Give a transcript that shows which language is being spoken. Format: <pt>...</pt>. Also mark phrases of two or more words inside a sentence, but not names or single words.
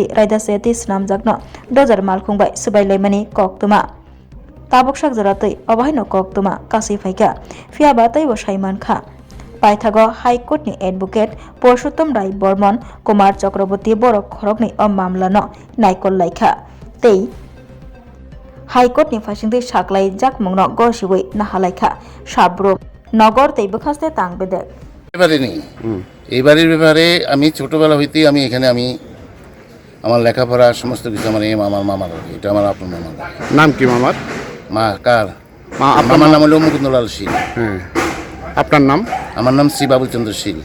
<trp>रायदासेति सनामजाकनो डजार मालखुंबाय सुबायलायमानि कक्तमा ताबकसाक जरातै अबायनो कक्तमा कासै फाइका फियाबातै व साइमानखा पाइथागो हाइकोर्टनि एडभोकेट परशुत्तम राय बर्मन कुमार चक्रवर्ती बर खरकनि अ मामलानो नायकललायखा तै हाइकोर्टनि फाइसिंदै साख्लायजाक मुंनो गसिबै नाहालायखा साब्रुम नगर तै बखास्ते तांग बेदेक</trp> <bn>এবারে নেই এবারের ব্যাপারে আমি ছোটবেলা হইতেই আমি এখানে আমার লেখাপড়া সমস্ত কিছু আমার আমার মামার বাড়ি। এটা আমার আপনার মামার বাড়ি। নাম কি মামার? মা কার আপনার মামার নাম হলো মুকুন্দলাল শীল। হ্যাঁ, আপনার নাম? আমার নাম শ্রী বাবুচন্দ্র শীল।</bn>